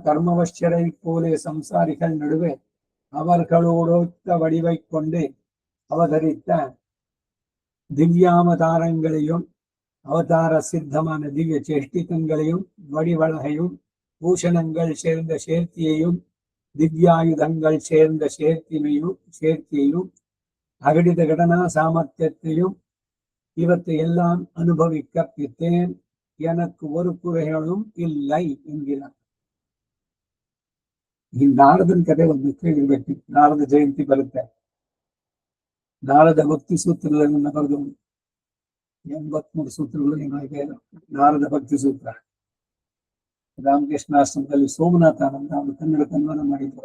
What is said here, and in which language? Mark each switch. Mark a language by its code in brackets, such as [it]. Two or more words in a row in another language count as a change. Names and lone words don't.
[ta] கர்மவஷ்யரை போலே சம்சாரிகள் நடுவே அவர்களோடொத்த வடிவை கொண்டு அவதரித்த திவ்யாவதாரங்களையும் அவதார சித்தமான திவ்ய சேஷ்டிதங்களையும் வடிவழகையும் பூஷணங்கள் சேர்ந்த சேர்த்தியையும் திவ்யாயுதங்கள் சேர்ந்த சேர்த்தியையும் அகடித கடனா சாமர்த்தியத்தையும் இவற்றை எல்லாம் அனுபவிக்க பித்தேன், எனக்கு ஒரு குறைகளும் இல்லை என்கிறார். [kn] ಈ ನಾರದನ ಕಥೆ ಒಂದು ಕೇಳಿರ್ಬೇಕು. ನಾರದ ಜಯಂತಿ ಬರುತ್ತೆ. ನಾರದ ಭಕ್ತಿ ಸೂತ್ರಗಳನ್ನು ಬರೆದು 83 ಸೂತ್ರಗಳು ಏನಾಗಿದೆ. ನಾರದ ಭಕ್ತಿ ಸೂತ್ರ ರಾಮಕೃಷ್ಣಾಶ್ರಮದಲ್ಲಿ ಸೋಮನಾಥ ಆನಂದ ಅವರು ಕನ್ನಡ ಕನ್ವನ ಮಾಡಿದ್ರು.